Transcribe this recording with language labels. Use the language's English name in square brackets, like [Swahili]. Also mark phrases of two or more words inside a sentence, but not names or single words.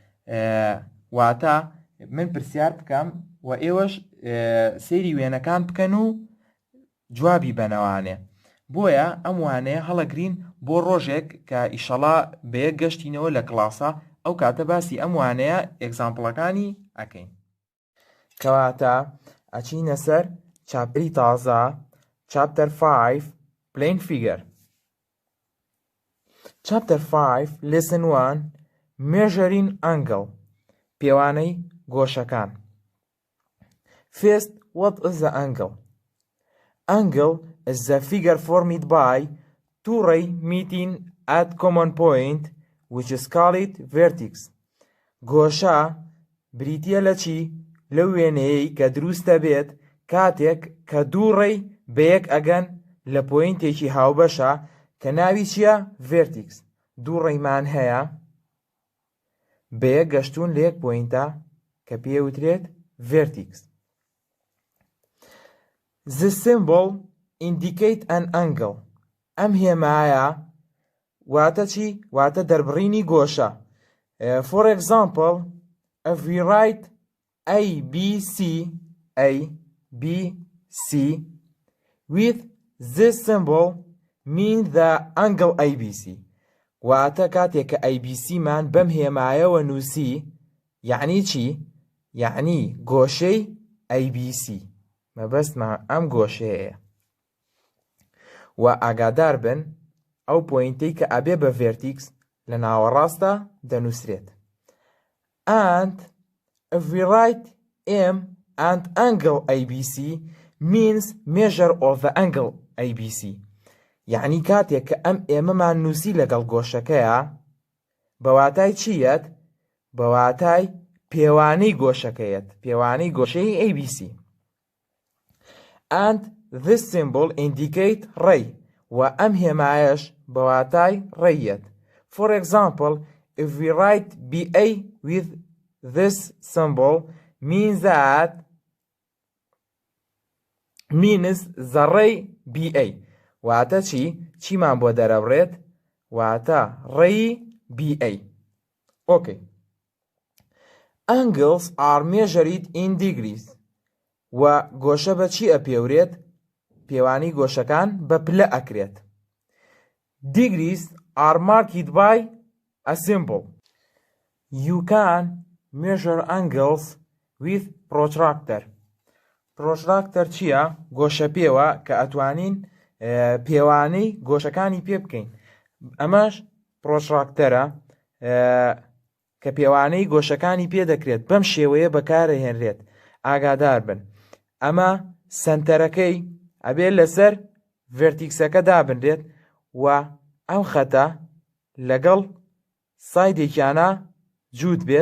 [Central Kurdish] واتە من پرسیار بکەم و ئێوەش سێری وێنەکان بکەن و جوابی بەنەوانێ. بۆیە ئەم وانەیە هەڵەگرین بۆ ڕۆژێک کە ئیشەڵا بەیەک گەشتینەوە لە کلاسە ئەو کاتە باسی ئەم وانەیە ئێگزامپڵەکانی ئەکەین. کەواتە ئەچینە سەر چاپتەری تازە [English] chapter 5 plain figure. chapter 5 lesson 1 measuring angle [Central Kurdish] پێوانەی گۆشەکان. [English] First, what is the angle? Angle is the figure formed by two rays meeting at common point which is called vertex. [Central Kurdish] گۆشە بریتیە لە چی؟ لە وێنەیەی کە دروستە بێت کاتێک کە دوو ڕێی بەیەک ئەگەن لە پۆینتێکی هاوبەشە کە ناوی چییە؟ vertex. دوو ڕێیمان هەیە بەیەک گەشتون لە یەک پۆینتە کە پێوترێت vertex. [English] The symbol indicate an angle. [Central Kurdish] ئەم هێمایە واتە چی؟ واتە دەربڕینی گۆشە. [English] For example, if we write ABC with this symbol means the angle ABC. [Central Kurdish] واتە کاتێک کە ABC مان بەم هێمایەوە نووسی یعنی چی؟ یعنی گۆشەی ABC. مەبەستمان ئەم گۆشەیە. و ئاگادار بن ئەو پۆینتەی کە ئەبێ بە vertex لە ناوەڕاستە دەنووسرێت. [English] And if we write M and angle ABC means measure of the angle ABC. [Central Kurdish] یعنی کاتێک کە ئەم ئێمەمان نووسی لەگەڵ گۆشەکەیە بەواتای چیەت؟ بەواتای پێوانەی گۆشەکەیەت، پێوانەی گۆشەی ABC. [English] And this symbol indicate [Central Kurdish] ڕێی و ئەم هێمایەش بەواتای ڕێیەت. [English] For example, if we write BA with this symbol means the ڕێی BA. [Central Kurdish] واتە چیمان بۆ دەرەبڕێت؟ واتە ڕێی BA. [English] Okay. Angles are measured in degrees. [Central Kurdish] و گۆشە بە چی ئەپێورێت؟ پێوانی گۆشەکان بە پلە ئەکرێت. [English] Degrees are marked by a symbol. You can measure angles with protractor. [Central Kurdish] Protractor چییە؟ گۆشە پێوە کە ئەتوانین پێوانەی گۆشەکانی پێ بکەین. ئەمەش پرۆتراکتەرە کە پێوانەی گۆشەکانی پێ دەکرێت بەم شێوەیە بەکارەهێنرێت. ئاگادار بن ئەمە سنتەرەکەی ئەبێت لەسەر ڤێرتیکسەکە دابنرێت و ئەم خەتە لەگەڵ سایدێکیانە جووت بێت.